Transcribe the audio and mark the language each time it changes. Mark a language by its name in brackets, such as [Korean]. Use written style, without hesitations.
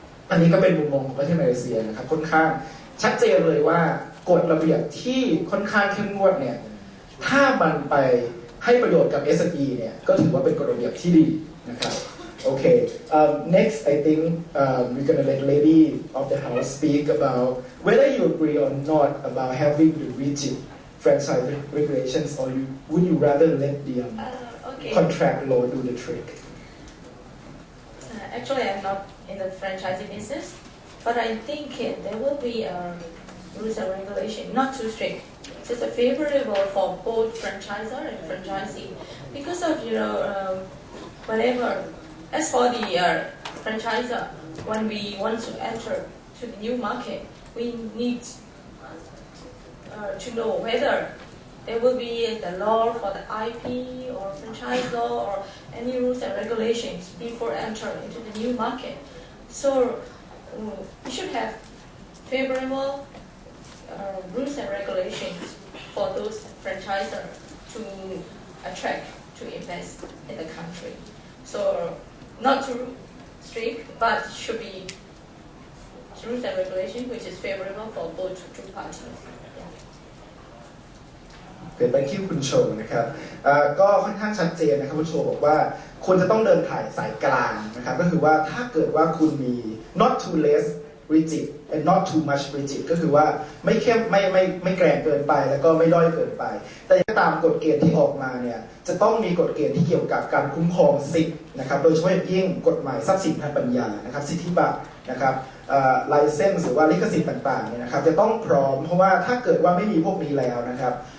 [Thai] อันนี้ก็เป็นมุมมองของประเทศมาเลเซียนะครับค่อนข้างชัดเจนเลยว่ากฎระเบียบที่ค่อนข้างเข้มงวดเนี่ยถ้ามันไปให้ประโยชน์กับ SME เนี่ยก็ถือว่าเป็นกฎระเบียบที่ดีนะครับโอเค [English] next I think we're gonna let lady of the house speak about whether you agree or not about having the rigid franchise regulations or would you rather let the contract law do the trick? Actually, I'm not in the franchising business, but I think there will be rules and regulation, not too strict. So it's favorable for both franchisor and franchisee because of whatever. As for the franchisor, when we want to enter to the new market, we need to know whether there will be the law for the IP or franchise law or any rules and regulations before entering into the new market. So we should have favorable rules and regulations for those franchisors to attract to invest in the country. So not too strict, but should be rules and regulations which is favorable for both two parties. [Thai] เกิดไปที่คุณโชว์นะครับก็ค่อนข้างชัดเจนนะครับคุณโชว์บอกว่าควรจะต้องเดินถ่ายสายกลางนะครับก็คือว่าถ้าเกิดว่าคุณมี [English] not too less rigid and not too much rigid [Thai] ก็คือว่าไม่เข้มไม่แกร่งเกินไปแล้วก็ไม่ด้อยเกินไปแต่ตามกฎเกณฑ์ที่ออกมาเนี่ยจะต้องมีกฎเกณฑ์ที่เกี่ยวกับการคุ้มครองสิทธิ์นะครับโดยเฉพาะอย่างยิ่งกฎหมายทรัพย์สินทางปัญญานะครับสิทธิบัตรนะครับไลเซนส์หรือว่าลิขสิทธิ์ต่างๆเนี่ยนะครับจะต้องพร้อมเพราะว่าถ้าเกิดว่าไม่มีพวกนี้แล้วนะครับ